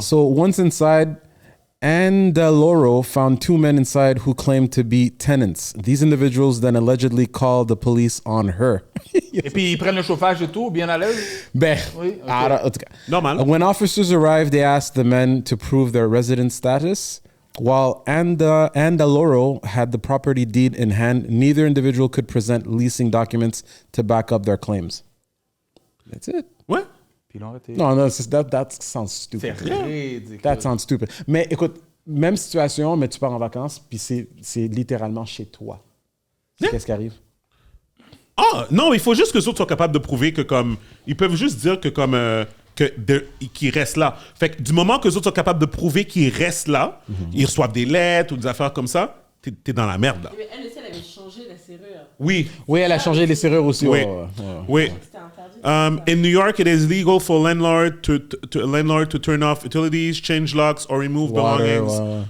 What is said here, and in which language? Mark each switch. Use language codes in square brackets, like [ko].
[en] So, once inside, Andaloro found 2 men inside who claimed to be tenants. These individuals then allegedly called the police on her. [fr] Et puis, ils prennent le chauffage et tout, bien à l'aise? Ben, Oui, ok. en tout cas. Normal. [en] When officers arrived, they asked the men to prove their resident status. While Andaloro had the property deed in hand, neither individual could present leasing documents to back up their claims. That's it. [fr] Ouais. Puis ils l'ont arrêté. [en] Non, that sounds stupid. [fr] C'est ridicule. [en] That sounds stupid. [fr] Mais écoute, même situation, mais tu pars en vacances, puis c'est littéralement chez toi. Qu'est-ce qui arrive? Ah, non, il faut juste que les autres soient capables de prouver que comme... Ils peuvent juste dire que comme... qu'ils restent là. Fait que du moment que les autres sont capables de prouver qu'ils restent là, ils reçoivent des lettres ou des affaires comme ça, t'es dans la merde, là. Mais elle aussi, elle avait changé la serrure. Oui. Oui, elle a changé les serrures aussi. Oui. Oui. C'était interdit. [en] In New York, it is legal for landlord to turn off utilities, change locks, or remove belongings